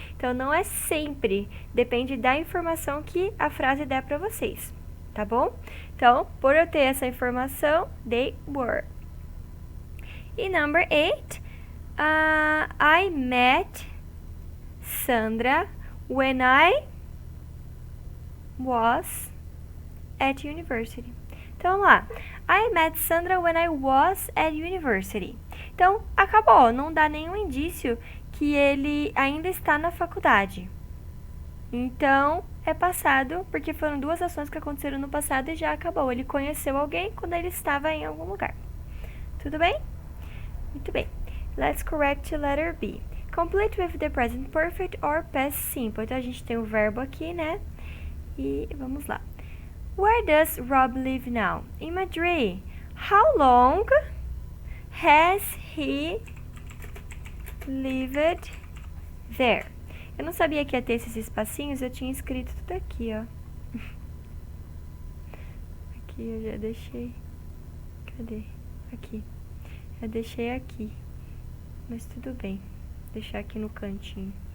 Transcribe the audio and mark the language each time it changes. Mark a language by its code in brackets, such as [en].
[pt] Então, não é sempre. Depende da informação que a frase der para vocês. Tá bom? Então, por eu ter essa informação, [en] they were. E number 8. I met Sandra when I was at university. [pt] Então, vamos lá. [en] I met Sandra when I was at university. [pt] Então, acabou. Não dá nenhum indício que ele ainda está na faculdade. Então, é passado, porque foram duas ações que aconteceram no passado e já acabou. Ele conheceu alguém quando ele estava em algum lugar. Tudo bem? Muito bem. [en] Let's correct letter B. Complete with the present perfect or past simple. [pt] Então, a gente tem o verbo aqui, né? E vamos lá. [en] Where does Rob live now? In Madrid. How long has he lived there? [pt] Eu não sabia que ia ter esses espacinhos, eu tinha escrito tudo aqui, ó. Aqui eu já deixei. Cadê? Aqui. Eu deixei aqui. Mas tudo bem. Vou deixar aqui no cantinho.